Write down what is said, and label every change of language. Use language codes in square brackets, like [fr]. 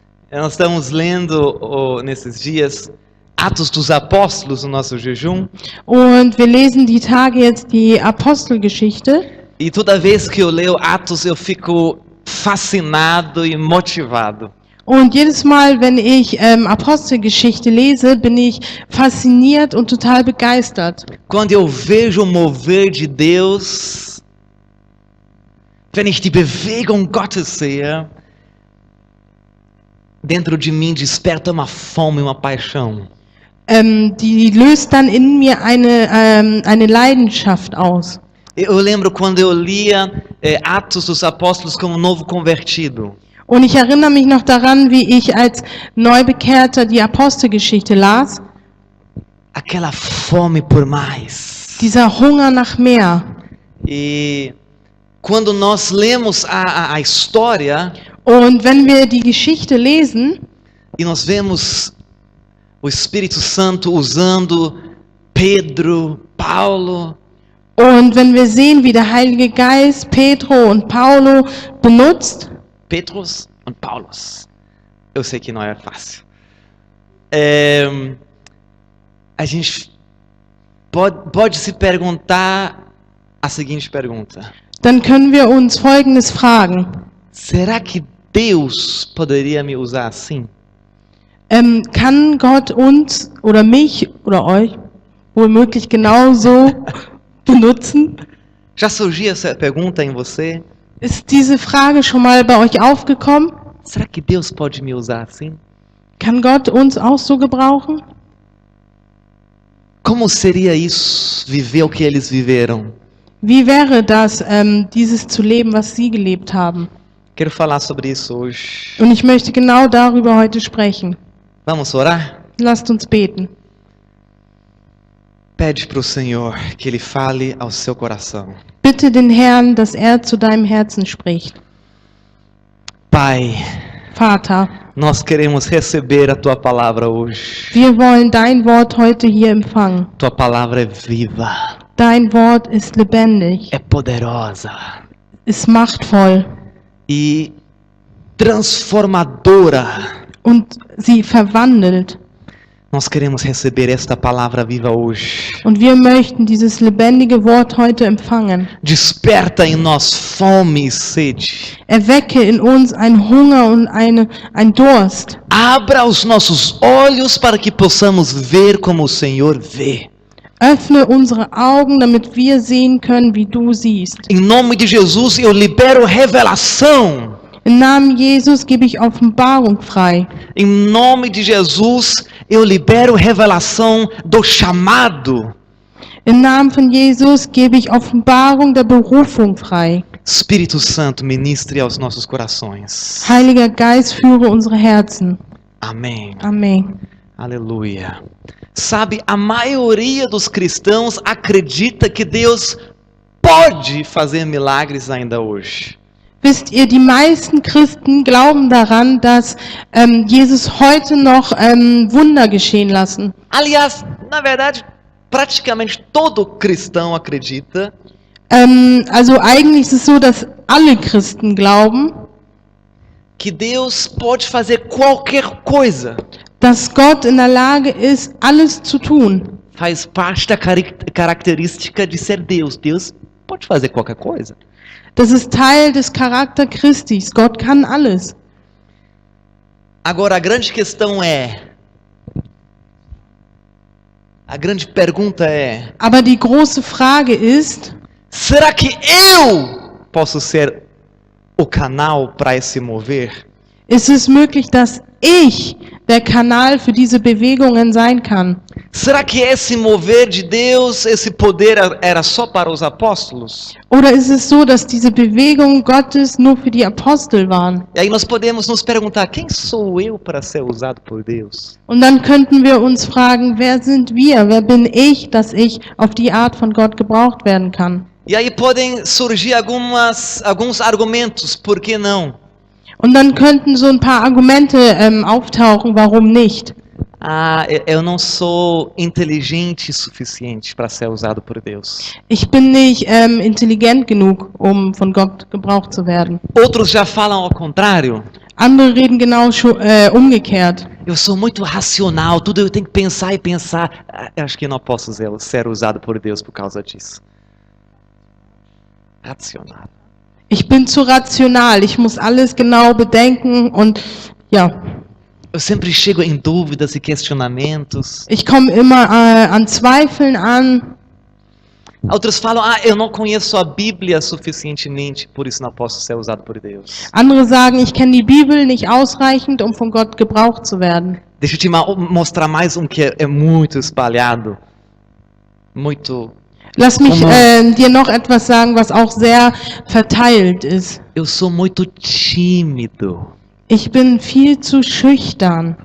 [pt] Nós estamos lendo nesses dias Atos dos Apóstolos no nosso jejum. [de] Und wir lesen die Tage jetzt die Apostelgeschichte. [pt] E toda vez que eu leio Atos, eu fico fascinado e motivado. [de] Und jedes Mal, wenn ich Apostelgeschichte lese, bin ich fasziniert und total begeistert. [pt] Quando eu vejo o mover de Deus, [de] wenn ich die Bewegung Gottes sehe, [pt] dentro de mim desperta uma fome, uma paixão. [de] Die löst dann in mir eine Leidenschaft aus. [pt] Eu lembro quando eu lia Atos dos Apóstolos como novo convertido. [de] Und ich erinnere mich noch daran, wie ich als Neubekehrter die Apostelgeschichte las. [pt] Aquela fome por mais. [de] Dieser Hunger nach mehr. [pt] E quando nós lemos a história, [de] Und wenn wir die Geschichte lesen, [pt] e nós vemos o Espírito Santo usando Pedro, Paulo, [de] und wenn wir sehen, wie der Heilige Geist Pedro und Paulo benutzt, Petrus und Paulus. [pt] Eu sei que não é fácil. A gente pode se perguntar a seguinte pergunta: [de] dann können wir uns Folgendes fragen. [pt] será que Deus poderia me usar assim? [de] Kann Gott uns oder mich oder euch womöglich genauso benutzen? [pt] Já surgiu essa pergunta em você? [de] Ist diese Frage schon mal bei euch aufgekommen? [pt] Será que Deus pode me usar assim? [de] Kann Gott uns auch so gebrauchen? [pt] Como seria isso, viver o que eles viveram? [de] Wie wäre das, dieses zu leben, was sie gelebt haben? [pt] Quero falar sobre isso hoje. [de] Und ich möchte genau darüber heute sprechen. [pt] Vamos orar? [de] Lasst uns beten. [pt] Pede para o Senhor que Ele fale ao seu coração. [de] Bitte den Herrn, dass zu deinem Herzen spricht. [pt] Pai, [de] Vater, [pt] nós queremos receber a Tua palavra hoje. [de] wir wollen dein Wort heute hier empfangen. [pt] Tua palavra é viva, [de] Dein Wort ist lebendig, [pt] é poderosa [de] ist machtvoll [pt] e transformadora. [de] und sie verwandelt. [pt] Nós queremos receber esta palavra viva hoje. [de] Und wir möchten dieses lebendige Wort heute empfangen. [pt] Desperta em nós fome e sede. [de] Erwecke in uns einen Hunger und ein Durst. [pt] Abra os nossos olhos para que possamos ver como o Senhor vê. [de] Öffne unsere Augen, damit wir sehen können, wie du siehst. [pt] Em nome de Jesus, eu libero revelação. [de] Im Namen Jesus gebe ich Offenbarung frei. [pt] Em nome de Jesus, eu libero revelação do chamado. [de] Im Namen von Jesus gebe ich Offenbarung der Berufung frei. [pt] Espírito Santo, ministre aos nossos corações. [de] Heiliger Geist, führe unsere Herzen. [pt] Amém. [de] Amen. [pt] Aleluia. Sabe, a maioria dos cristãos acredita que Deus pode fazer milagres ainda hoje. [de] Wisst ihr, die meisten Christen glauben daran, dass Jesus heute noch Wunder geschehen lassen. [pt] Aliás, na verdade, praticamente todo cristão acredita [de] Also eigentlich ist es so, dass alle Christen glauben, [pt] que Deus pode fazer qualquer coisa. [de] dass Gott in der Lage ist, alles zu tun. [pt] Faz parte da característica de ser Deus. Deus pode fazer qualquer coisa. [de] Das ist Teil des Charakter Christis. Gott kann alles. [pt] Agora, a grande questão a grande pergunta é: [de] Aber die große Frage ist, [pt] será que eu posso ser o canal para esse mover? [de] ist es möglich, dass ich der Kanal für diese Bewegungen sein kann? [pt] Será que esse mover de Deus, esse poder era só para os apóstolos? [de] Oder ist es so, dass diese Bewegungen Gottes nur für die Apostel waren? [pt] E aí nós podemos nos perguntar: quem sou eu para ser usado por Deus? [de] Und dann könnten wir uns fragen, wer sind wir? Wer bin ich, dass ich auf die Art von Gott gebraucht werden kann? [pt] E aí podem surgir alguns argumentos, por que não? [de] Und dann könnten so ein paar Argumente auftauchen, warum nicht. [pt] eu não sou inteligente o suficiente para ser usado por Deus. [de] Ich bin nicht intelligent genug, um von Gott gebraucht zu werden. [pt] Outros já falam ao contrário. [de] Andere reden genau umgekehrt. [pt] Eu sou muito racional, tudo eu tenho que pensar e pensar. Eu acho que não posso ser usado por Deus por causa disso. Racional. [de] Ich bin zu rational, ich muss alles genau bedenken und ja. [pt] Eu sempre chego em dúvidas e questionamentos. [de] Ich komme immer an Zweifeln an. [pt] Outros falam, eu não conheço a Bíblia suficientemente, por isso não posso ser usado por Deus. [de] Andere sagen, ich kenne die Bibel nicht ausreichend, um von Gott gebraucht zu werden. [pt] Deixa eu te mostrar mais que é muito espalhado. Muito. [de] Lass mich dir noch etwas sagen, was auch sehr verteilt ist. [pt] Eu sou muito tímido. [de] Ich bin viel zu schüchtern.